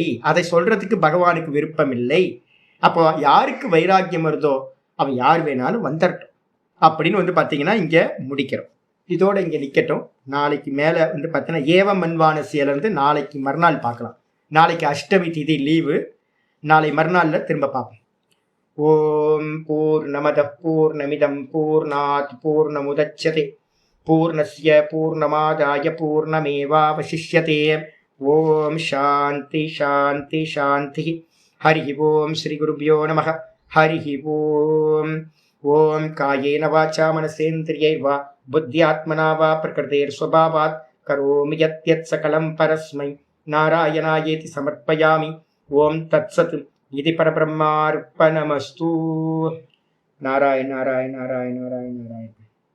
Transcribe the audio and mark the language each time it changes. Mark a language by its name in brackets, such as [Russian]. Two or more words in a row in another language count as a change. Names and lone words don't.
[Tamil] அதை சொல்றதுக்கு பகவானுக்கு விருப்பம் இல்லை. அப்போ யாருக்கு வைராக்கியம் வருதோ அவன் யார் வேணாலும் வந்துடட்டும் அப்படின்னு வந்து பார்த்தீங்கன்னா இங்கே முடிக்கிறோம். இதோட இங்கே நிற்கட்டும். நாளைக்கு மேலே வந்து பார்த்தீங்கன்னா ஏவ மண்வானசியிலேருந்து நாளைக்கு மறுநாள் பார்க்கலாம். நாளைக்கு அஷ்டமி திதி லீவு, நாளை மறுநாளில் திரும்ப பார்ப்போம். [Sanskrit] ॐ पूर्णमद पूर्णमिदं पूर्णात् पूर्णमुदच्यते पूर्णस्य पूर्णमादाय पूर्णमेवावशिष्यते. ॐ शान्ति शान्ति शान्ति. हरि ॐ श्री गुरुभ्यो नमः. हरि ॐ. ॐ कायेन वाचा मनसेन्द्रियैर्वा बुद्ध्यात्मना वा प्रकृतेःस्वभावात् करोमि यद्यत् सकलं परस्मै नारायणायेति समर्पयामि. ॐ तत्सत्. இது பரபிரம்மார்ப்பணமஸ்து. நாராயண நாராயண நாராயண நாராயண நாராயண.